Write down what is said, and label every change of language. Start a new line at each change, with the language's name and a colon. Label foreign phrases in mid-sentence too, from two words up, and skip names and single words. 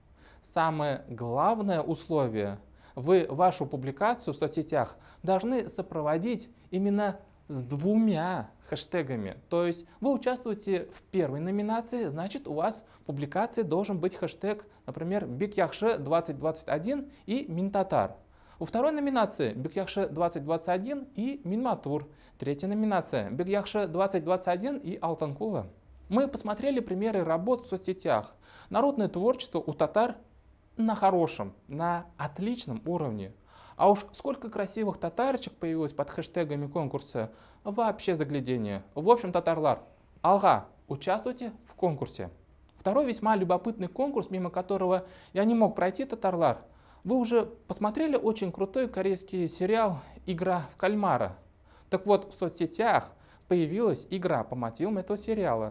Russian: Самое главное условие — вы вашу публикацию в соцсетях должны сопроводить именно с 2 хэштегами. То есть вы участвуете в первой номинации, значит у вас в публикации должен быть хэштег, например, Бик-Яхшы 2021 и Мин-татар. У второй номинации Бик-Яхшы 2021 и Мин-матур. Третья номинация Бик-Яхшы 2021 и Алтын-кулы. Мы посмотрели примеры работ в соцсетях. Народное творчество у татар на хорошем, на отличном уровне. А уж сколько красивых татарочек появилось под хэштегами конкурса, вообще заглядение. В общем,
Tatar: татарлар, алга,
Russian: участвуйте в конкурсе. Второй весьма любопытный конкурс, мимо которого я не мог пройти, татарлар. Вы уже посмотрели очень крутой корейский сериал «Игра в кальмара». Так вот, в соцсетях появилась игра по мотивам этого сериала.